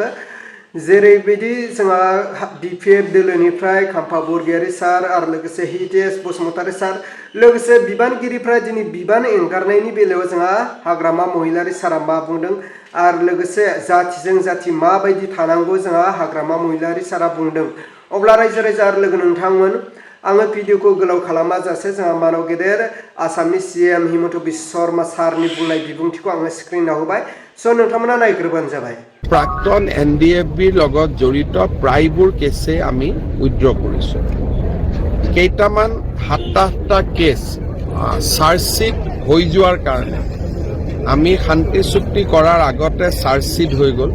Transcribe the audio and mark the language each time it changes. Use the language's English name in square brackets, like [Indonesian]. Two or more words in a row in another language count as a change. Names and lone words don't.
[Bodo] जेरैबायदि जोंहा BPF दोलोनिफ्राय खाम्फा बरगयारी सार आरो लोगोसे हितेश बसुमतारी सार लोगोसे बिबानगिरिफ्रा दिनै बिबान एंगारनायनि बेलायाव जोंहा हाग्रामा महिलारि सारा मा बुंदों आरो लोगोसे जातिजों जाति माबायदि थानांगौ जोंहा हाग्रामा महिलारि सारा बुंदों। अब्ला रायजो राजा आरो लोगो नोंथांमोन आङो भिडिअखौ गोलाव खालामा जासे जोंहा मानव गेदेर आसामनि CM हिमन्त बिश्व शर्मा सारनि बुंनाय बिबुंथिखौ आङो स्क्रिनाव होबाय। स' नोंथांमोना नायग्रोबानो जाबाय। [Assamese] প্ৰাক্তন NDFBৰ লগত জড়িত প্ৰায়বোৰ কেছে আমি উইথড্ৰ কৰিছোঁ। কেইটামান 7-8টা কেছ চাৰ্জশ্বিট হৈ যোৱাৰ কাৰণে আমি শান্তি চুক্তি কৰাৰ আগতে চাৰ্জশ্বিট হৈ গ'ল।